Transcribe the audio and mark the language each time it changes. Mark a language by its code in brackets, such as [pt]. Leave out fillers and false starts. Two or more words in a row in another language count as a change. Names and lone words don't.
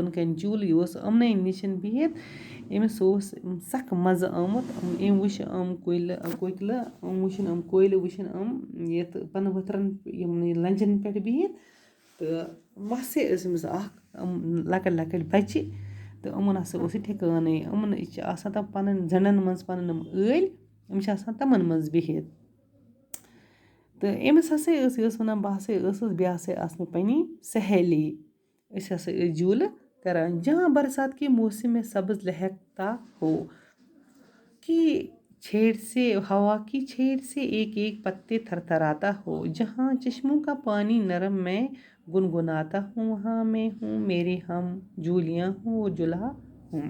[ks] بۄنہٕ کَنہِ جوٗلہٕ، یہِ اوس یِمنٕے نِش بِہِتھ، أمِس اوس سخ مزٕ آمُت، أمۍ وٕچھ یِم کوکِلہٕ، یِم وٕچھِنۍ یِم کویلہٕ وٕچھِنۍ یِم یَتھ پنہٕ ؤتھرن یِمنٕے لنجن پٮ۪ٹھ بِہِتھ، تہٕ وسے ٲسۍ أمِس اکھ لۄکٕٹۍ لۄکٕٹۍ بچہِ، تہٕ یِمن ہسا اوس یہِ ٹھِکانٕے، یِمن چھِ آسان تِم پنٕنۍ زنٛڈن منٛز پنٕنۍ یِم ٲلۍ، یِم چھِ آسان تِمن منٛز بِہِتھ، تہٕ أمِس ہسا ٲس، یہِ ٲس ونان بہٕ ہسا ٲسٕس، بیٚیہِ ہسا ٲس مےٚ پنٕنۍ سہیلی، أسۍ ہسا ٲسۍ جوٗلہٕ کران۔ [ur] جہاں برسات کے موسم میں سبز لہکتا ہو کہ ہوا کی چھیڑ سے ایک ایک پتے تھر تھراتا ہو، جہاں چشموں کا پانی نرم میں گنگناتا ہوں، وہاں میں ہوں میرے ہم جولیاں ہوں اور جلا ہوں۔